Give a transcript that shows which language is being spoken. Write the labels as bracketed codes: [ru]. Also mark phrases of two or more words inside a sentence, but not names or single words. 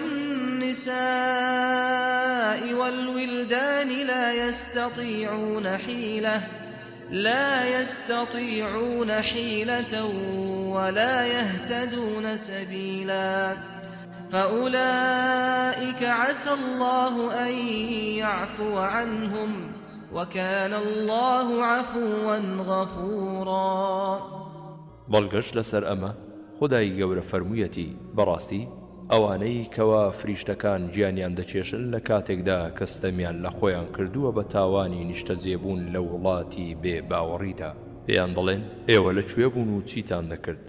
[ar] والنساء والولدان لا يستطيعون حيلة ولا يهتدون سبيلا فأولئك عسى الله أن يعفو عنهم وكان الله عفوا غفورا. [ckb] بەڵگەش لەسەر ئەمە خودای گەورە فەرموویەتی بەڕاستی ئەوانەی کەوا فریشتەکان گیانیان دەچێشن لە کاتێکدا کەستەمیان لە خۆیان کردووە بە تاوانی نیشتەجێبوون لە وڵاتی بێ باوەڕیدا، پێیان دەڵێن ئێوە لەکوێ بوون و چیتان دەکرد؟